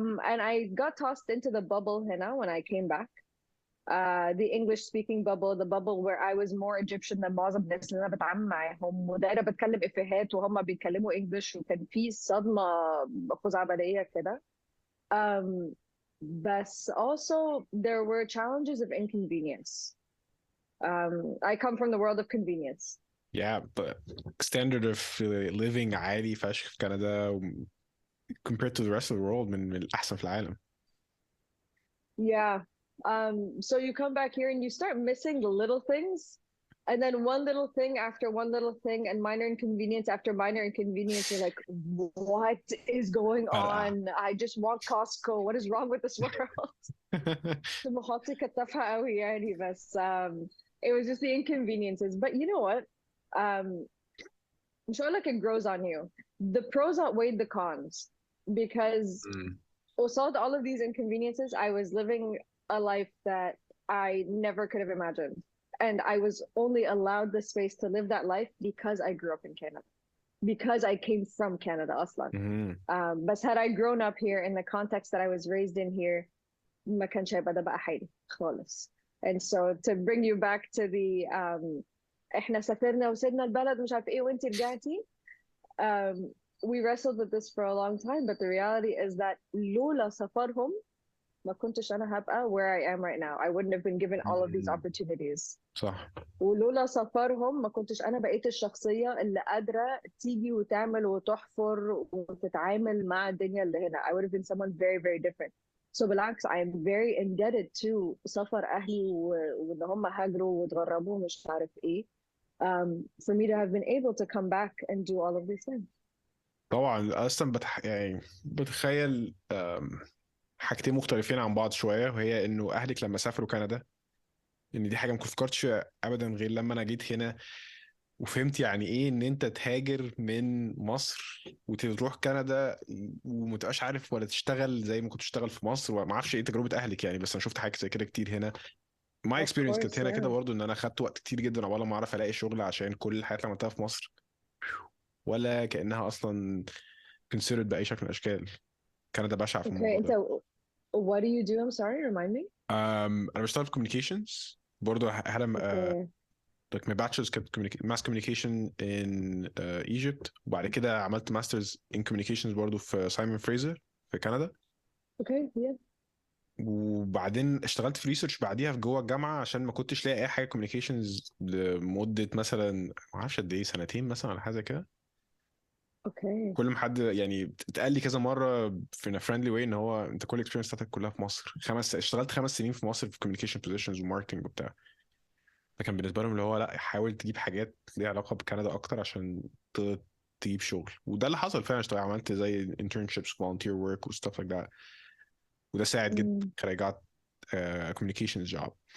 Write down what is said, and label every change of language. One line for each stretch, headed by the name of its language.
English: And I got tossed into the bubble هنا when I came back. The English speaking bubble, the bubble where I was more Egyptian than
Arabic: معظم الناس اللي أنا بتعامل معاهم, ودايرة بتكلم إفيهات وهم بيتكلموا English, وكان في صدمة خزعبلية كده.
English: But also there were challenges of inconvenience. I come from the world of convenience. Yeah, but standard of living
Arabic: عالي فشخ في كندا
English: compared to the rest of the world
Arabic: من الأحسن في العالم.
English: Yeah. So you come back here and you start missing the little things, and then one little thing after one little thing, and minor inconvenience after minor inconvenience. You're like, what is going on? I just want Costco. What is wrong with this world?
Arabic: طموحاتي كانت تافهة قوي يعني, بس
English: it was just the inconveniences. But you know what?
Arabic: مش هقول لك
English: it grows on you. The pros outweighed the cons because beside all of these inconveniences, I was living a life that I never could have imagined. And I was only allowed the space to live that life because I grew up in Canada, because I came from Canada أصلا. But had I grown up here in the context that I was raised in here,
Arabic: ما كانش هيبقى ده بقى حالي خالص.
English: And so to bring you back to the
Arabic: احنا سافرنا وسيبنا البلد مش عارف ايه وانت رجعتي.
English: We wrestled with this for a long time, but the reality is that
Arabic: لولا سفرهم ما كنتش أنا هبقى
English: where I am right now. I wouldn't have been given all of these opportunities.
Arabic: صح. ولولا سفرهم ما كنتش أنا بقيت الشخصية اللي قادرة تيجي وتعمل وتحفر وتتعامل مع الدنيا اللي هنا.
English: I would have been someone very, very different.
Arabic: So بالعكس,
English: I am very indebted to
Arabic: سفر أهلي وإن هم هاجروا وتغربوا مش عارف إيه.
English: For me to have been able to come back and do all of these things.
Arabic: طبعا اصلا يعني بتخيل حاجتين مختلفين عن بعض شويه, وهي انه اهلك لما سافروا كندا, ان دي حاجه ما فكرتش ابدا غير لما انا جيت هنا وفهمت يعني ايه ان انت تهاجر من مصر وتروح كندا ومتبقاش عارف ولا تشتغل زي ما كنت تشتغل في مصر. وما اعرفش ايه تجربه اهلك يعني, بس انا شفت حاجه زي كده كتير هنا. ماي
English: Of
Arabic: اكسبيرينس كانت
English: course,
Arabic: هنا كده
English: yeah.
Arabic: برضو, ان انا خدت وقت كتير جدا عقبال ما اعرف الاقي شغل, عشان كل الحاجات اللي عملتها في مصر ولا كانها اصلا considered باي شكل من الاشكال. كندا بشعه في
English: Okay,
Arabic: الموضوع
English: and
Arabic: ده.
English: so what do you do? I'm sorry, remind me.
Arabic: انا بشتغل في communications برضو.
English: had Okay. like my bachelor's mass communication in Egypt,
Arabic: وبعد كده عملت
English: masters in communications
Arabic: برضو في سايمون فريزر في كندا.
English: Okay, yeah.
Arabic: وبعدين اشتغلت في ريسيرش بعديها في جوه الجامعه, عشان ما كنتش لاقي اي حاجه كوميونيكيشنز لمده مثلا ما اعرفش قد ايه, سنتين مثلا ولا حاجه زي كده.
English: Okay.
Arabic: كل ما حد يعني اتقال لي كذا مره في فريندلي واي ان هو انت كل الاكسبيرينس بتاعتك كلها في مصر. اشتغلت 5 سنين في مصر في كوميونيكيشن بوزيشنز وماركتنج وبتاع. فكان بالنسبه لهم اللي هو لا, حاول تجيب حاجات ليها علاقه بكندا اكتر عشان تجيب شغل. وده اللي حصل فعلا. عملت زي internships, volunteer work و
English: stuff like that,
Arabic: وده ساعد جدا.
English: I got a communications job.